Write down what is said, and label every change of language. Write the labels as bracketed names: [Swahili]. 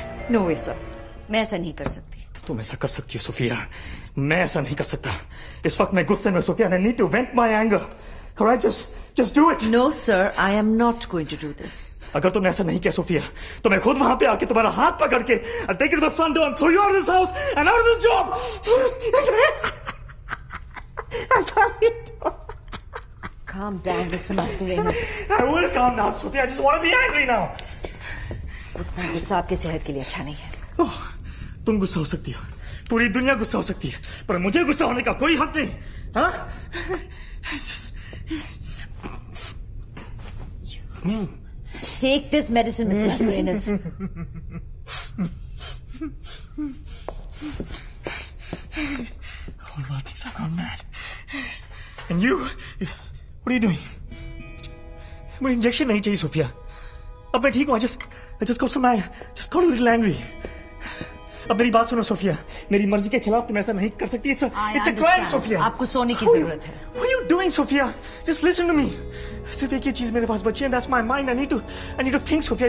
[Hindi] No वे sir, मैं ऐसा नहीं कर सकती। तुम ऐसा कर सकती हो सोफिया, मैं ऐसा नहीं कर सकता। इस वक्त मैं गुस्से में Sophia, [English] I need to vent my anger. Alright, just do it. No sir, I am not going to do this. [Hindi] अगर तुमने ऐसा नहीं किया सोफिया, तो मैं खुद वहां पे आके तुम्हारा हाथ पकड़ के [English] I'll take you to the front door and throw you out of this house and out of this job. I can't. Calm down, Mr. Mascarenas. I will calm down, Sophia. I just want to be angry now. [Hindi] उतना गुस्सा आपकी सेहत के लिए अच्छा नहीं है। Oh, तुम गुस्सा हो सकती हो, पूरी दुनिया गुस्सा हो सकती है, पर मुझे गुस्सा होने का कोई हक नहीं। हाँ? [English] Take this medicine, Mr. Mascarenas. All about things, I've gone mad. And you, what are you doing? [Hindi] मुझे इंजेक्शन नहीं चाहिए सोफिया। अब मैं ठीक हूँ। [English] I just got a little angry. [Hindi] अब मेरी बात सुनो सोफिया, मेरी मर्जी के खिलाफ तुम ऐसा नहीं कर सकती। [English] It's a crime, Sophia. [Hindi] आपको सोने की जरूरत है। [English] What are you doing, Sophia? Just listen to me. [Hindi] सिर्फ एक ही चीज मेरे पास बची है, [English] that's my mind. I need to think, [Hindi] Sophia.